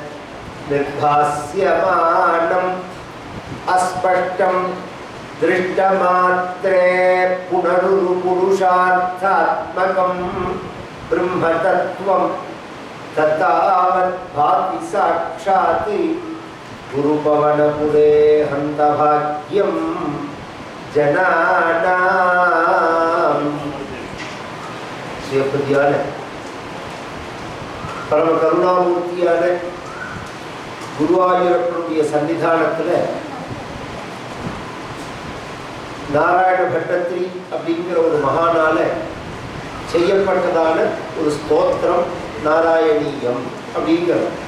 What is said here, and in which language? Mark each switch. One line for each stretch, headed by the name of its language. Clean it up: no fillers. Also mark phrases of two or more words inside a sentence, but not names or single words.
Sanskrit: निर्भास्यमानम् अस्पष्टं दृष्टमात्रे पुनरुरुपुरुषार्थात्मकं ब्रह्मतत्त्वं ततावत् भाति साक्षात् गुरुपवनपुरे हन्तभाग्यं जनानाम्।
Tamil: சிவபதியான பரம கருணாமூர்த்தியான குருவாயூரப்பனுடைய சன்னிதானத்தில் நாராயண பட்டத்திரி அப்படிங்கிற ஒரு மகானால செய்யப்பட்டதான ஒரு ஸ்தோத்திரம் நாராயணீயம் அப்படிங்கிறது.